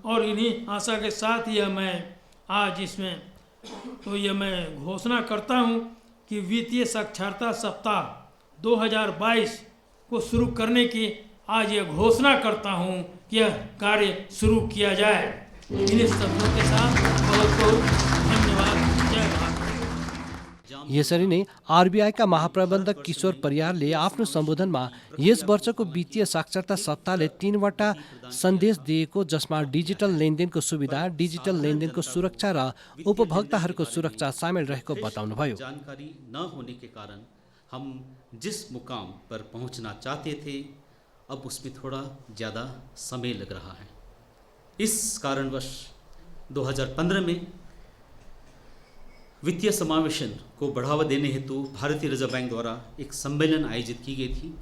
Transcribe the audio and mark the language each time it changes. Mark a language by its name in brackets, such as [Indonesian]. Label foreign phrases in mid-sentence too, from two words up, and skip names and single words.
[Hindi] और इन्हीं आशा के साथ यह मैं आज इसमें तो ये मैं घोषणा करता हूँ कि वित्तीय साक्षरता सप्ताह 2022 को शुरू करने की आज ये घोषणा करता हूँ कि यह कार्य शुरू किया जाए। इन्हीं शब्दों के साथ बहुत बहुत धन्यवाद। जय भारत। [Nepali] यसरी नै आरबीआईका महाप्रबन्धक किशोर परियारले आफ्नो सम्बोधनमा यस वर्षको वित्तीय साक्षरता सप्ताहले 3वटा सन्देश दिएको, जसमा डिजिटल लेनदेनको सुविधा, डिजिटल लेनदेनको सुरक्षा र उपभोक्ताहरूको सुरक्षा सामेल रहेको बताउनुभयो। [Hindi] जानकारी न होने के कारण हम जिस मुकाम पर पहुंचना चाहते थे, अब उसमें थोड़ा ज़्यादा समय लग रहा है। इस कारणवश 2015 में वित्तीय समावेशन को बढ़ावा देने हेतु भारतीय रिजर्व बैंक द्वारा एक सम्मेलन आयोजित की गई थी।